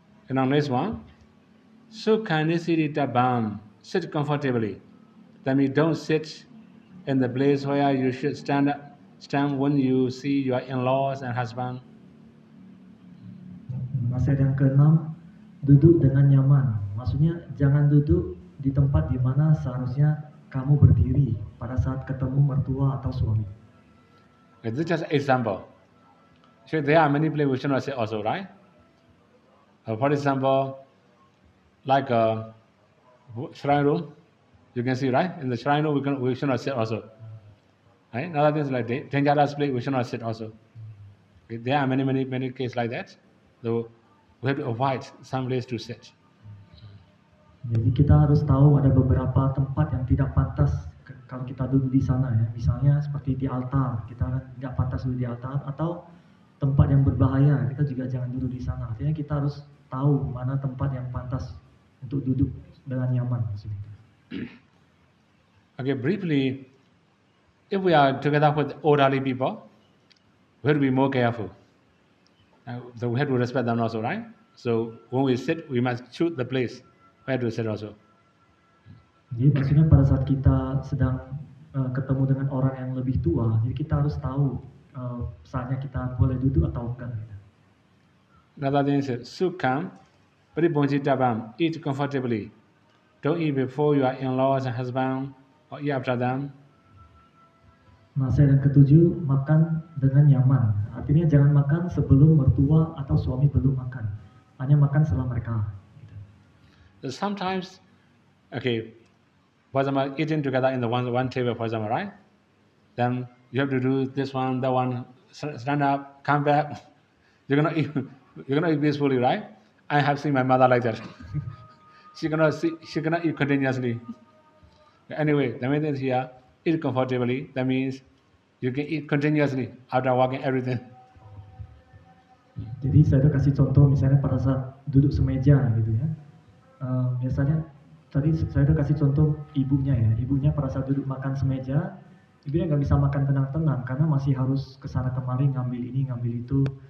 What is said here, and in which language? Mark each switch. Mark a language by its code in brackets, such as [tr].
[en] And now next one, [pi] Sukhanisiri Tabam, [en] sit comfortably. That means don't sit in the place where you should stand when you see your in-laws and husband. [id] Nasihat yang keenam, duduk dengan nyaman. Maksudnya jangan duduk di tempat di mana seharusnya kamu berdiri pada saat ketemu mertua atau suami. [en] Okay, this is just an example. So there are many places we should not sit also, right? For example, like a shrine room, you can see, right? In the shrine room, we should not sit also. Right? Another thing is like dangerous place, we should not sit also. Okay, there are many cases like that. So we have to avoid some place to sit. [id] Jadi kita harus tahu ada beberapa tempat yang tidak pantas kalau kita duduk di sana ya. Misalnya seperti di altar, kita tidak pantas duduk di altar, atau tempat yang berbahaya, kita juga jangan duduk di sana. Artinya kita harus tahu mana tempat yang pantas untuk duduk dengan nyaman. [en] Okay, briefly, if we are together with elderly people, we have to be more careful. So we have to respect them also, right? So when we sit, we must choose the place where to sit also. [id] Jadi maksudnya pada saat kita sedang ketemu dengan orang yang lebih tua, jadi kita harus tahu saatnya kita boleh duduk atau enggak. [en] Another thing is [pi] Sukham, Paribonji Tabam, [en] eat comfortably. Don't eat before your in-laws and husband or eat after them. [id] Nasihat yang ketujuh, makan dengan nyaman. Artinya jangan makan sebelum mertua atau suami belum makan. Hanya makan setelah mereka. [en] So sometimes, okay, for example, eating together in the one table, for example, right? Then you have to do this one, that one, stand up, come back. You're gonna eat peacefully, right? I have seen my mother like that. She cannot eat continuously. Anyway, the main thing is here, eat comfortably. That means you can eat continuously after walking everything. [id] Jadi saya kasih contoh misalnya pada saat duduk semeja gitu ya. Biasanya Tadi saya udah kasih contoh ibunya ya. Ibunya pada saat duduk makan semeja, ibunya nggak bisa makan tenang-tenang karena masih harus kesana kemari ngambil ini ngambil itu.